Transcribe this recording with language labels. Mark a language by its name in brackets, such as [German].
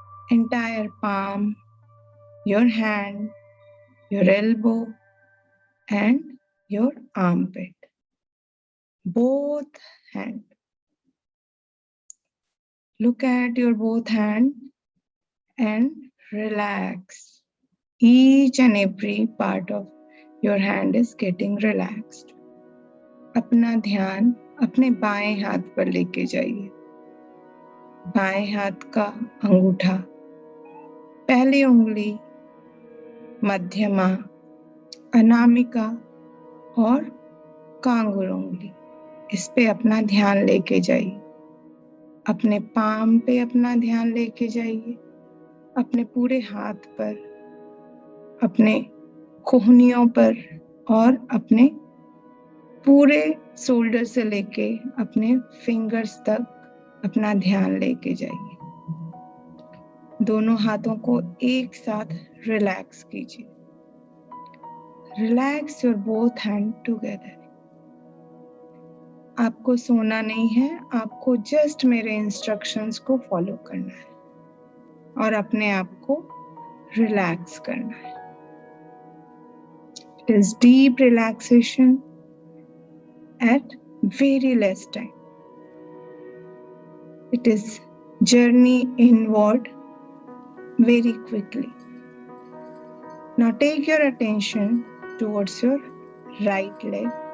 [English] Entire palm, your hand, your elbow, and your armpit. Both hands. Look at your both hands and relax. Each and every part of your hand is getting relaxed. [Hindi] अपना ध्यान अपने बाएं हाथ पर लेके जाइए. बाएं हाथ का अंगूठा, पहली उंगली, मध्यमा, अनामिका और कांगुर उंगली, इस पे अपना ध्यान लेके जाइए. अपने पाम पे अपना ध्यान लेके जाइए. अपने पूरे हाथ पर, अपने कोहनियों पर और अपने पूरे शोल्डर से लेके अपने फिंगर्स तक अपना ध्यान लेके जाइए. दोनों हाथों को एक साथ रिलैक्स कीजिए. [English] Relax your both hand together. [Hindi] आपको सोना नहीं है, आपको जस्ट मेरे इंस्ट्रक्शंस को फॉलो करना है और अपने आप को रिलैक्स करना है. [English] It is deep relaxation at very less time. It is journey inward very quickly. Now take your attention towards your right leg.